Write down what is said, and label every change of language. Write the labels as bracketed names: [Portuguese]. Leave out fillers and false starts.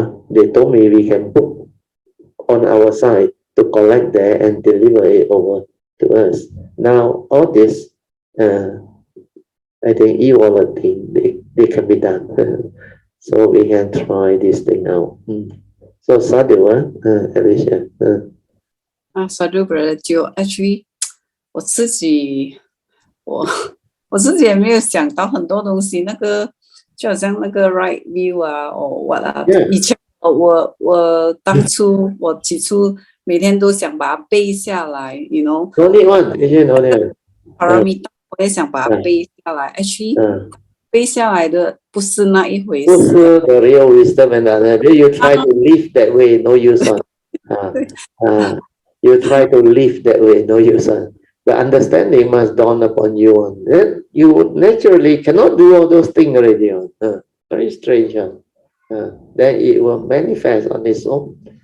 [English] They told me we can book on our side to collect there and deliver it over to us. Now, all this, I think e-wallet thing, they can be done. So we can try this thing out. So Sadhu, Alicia. [Chinese] Sadhu brother, 就 actually 我自己也没有想到很多东西，那个就好像那个 [English] right view [Chinese] 啊，what 啊，以前我当初我起初每天都想把它背下来 ， [English] you know。 Only one, only one。 [Chinese] 我也想把它背下来 ， [English] actually [Chinese] 背下来的不是那一回事。不是 [English] the real wisdom and other. You try to live that way, no use on. You try to live that way, no use on. The understanding must dawn upon you. Then you naturally cannot do all those things already. Very strange. Then it will manifest on its own.